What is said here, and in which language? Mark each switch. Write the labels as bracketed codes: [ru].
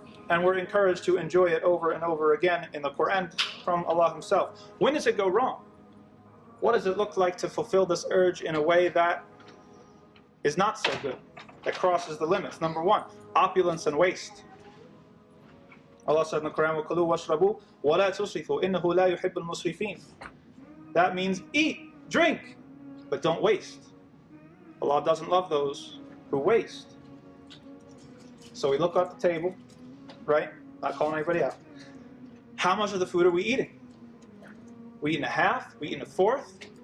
[en] And we're encouraged to enjoy it over and over again in the Quran from Allah Himself. When does it go wrong? What does it look like to fulfill this urge in a way that is not so good, that crosses the limits? Number one, opulence and waste. Allah said in the Quran, [ar] وَكُلُوا وَاشْرَبُوا وَلَا تُسْرِفُوا إِنَّهُ لَا يُحِبُّ الْمُسْرِفِينَ. [en] That means eat, drink, but don't waste. Allah doesn't love those who waste. So we look at the table, right? Not calling anybody out. How much of the food are we eating? We eating a half? We eating a fourth?